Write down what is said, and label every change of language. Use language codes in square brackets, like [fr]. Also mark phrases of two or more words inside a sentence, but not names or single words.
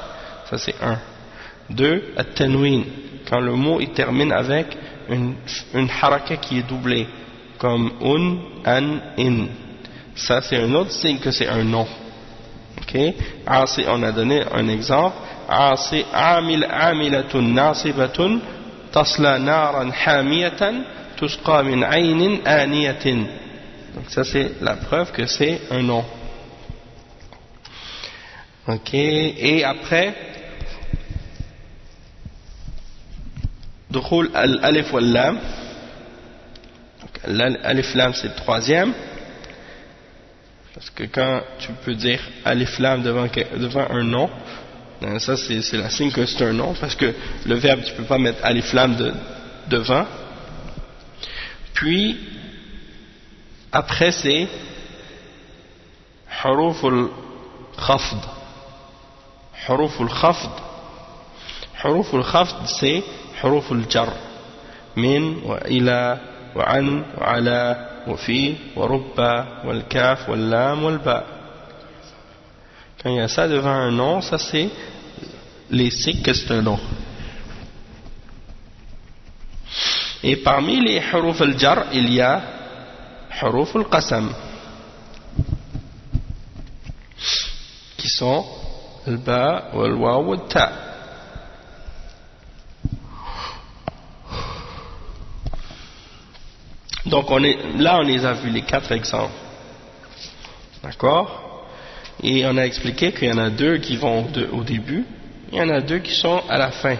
[fr] Ça c'est 1. 2, at-tanwin. Quand le mot il termine avec une haraka qui est doublée, comme an, in. Ça c'est un autre signe que c'est un nom. Ok? On a donné un exemple. [ar] عاملة ناصبة تصلى نارا حامية تسقى من عين آنية. [fr] Donc ça c'est la preuve que c'est un nom. Ok? Et après, [ar] دخول الألف واللام. [fr] L' [ar] ألف لام [fr] c'est le troisième. Parce que quand tu peux dire [ar] ألف لام [fr] devant un nom, ça c'est la signe que c'est un nom, parce que le verbe tu peux pas mettre [ar] ألف لام [fr] devant. Puis après c'est [ar] حروف الخفض. حروف الخفض. حروف الخفض c'est حروف الجر. من وإلى وعن وعلى وفي ورب والكاف واللام والباء. [fr] Quand il y a ça devant un nom, ça c'est les signes que c'est un nom. Et parmi les [ar] حروف الجر, [fr] il y a [ar] حروف القسم, [fr] qui sont [ar] الباء والواو والتاء. [fr] Donc on les a vus les 4 exemples. D'accord? Et on a expliqué qu'il y en a 2 qui vont au début, il y en a 2 qui sont à la fin.